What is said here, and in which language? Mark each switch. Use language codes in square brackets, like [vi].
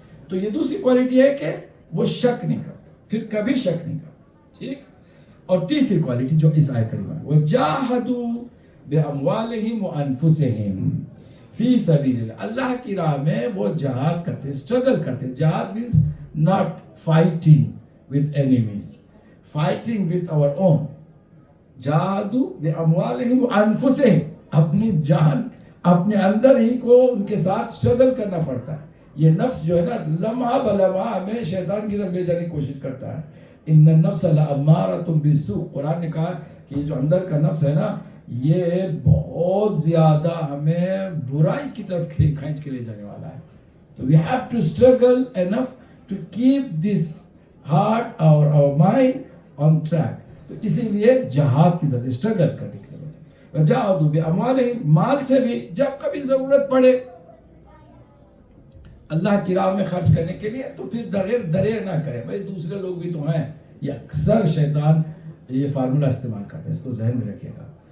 [ur] تو یہ دوسری کوالٹی ہے کہ وہ شک نہیں کرتا، پھر کبھی شک نہیں کرتا. ٹھیک. اور تیسری کوالٹی جو اس آیت کریمہ ہے، [ar] وَجَاهَدُوا بِأَمْوَالِهِمْ وَأَنفُسِهِمْ فی سبیل اللہ. [ur] اللہ کی راہ میں وہ جہاد کرتے، اسٹرگل کرتے. جہاد [en] means not fighting with enemies, fighting with our own. [ar] جہادوا باموالہم وانفسہم. [ur] اپنی جان، اپنے اندر ہی کو ان کے ساتھ اسٹرگل کرنا پڑتا ہے. یہ نفس جو ہے نا لمحہ بلمحہ ہمیں شیطان کی طرف لے جانے کی کوشش کرتا ہے. [ar] ان النفس لامارۃ بالسوء. [ur] قرآن نے کہا کہ یہ جو اندر کا نفس ہے نا یہ بہت زیادہ ہمیں برائی کی طرف کھینچ کے لے جانے والا ہے. [en] تو we have to struggle enough to keep this heart or our mind on track. [ur] تو اسی لیے جہاد کی ضرورت، اسٹرگل کرنے کی ضرورت ہے. [ar] وجاہدوا باموالہم، [ur] مال سے بھی جب کبھی ضرورت پڑے اللہ کی راہ میں خرچ کرنے کے لیے تو پھر دریغ نہ کرے. بھائی دوسرے لوگ بھی تو ہیں. یہ اکثر شیطان یہ فارمولہ استعمال کرتا ہے، اس کو ذہن میں رکھیے گا.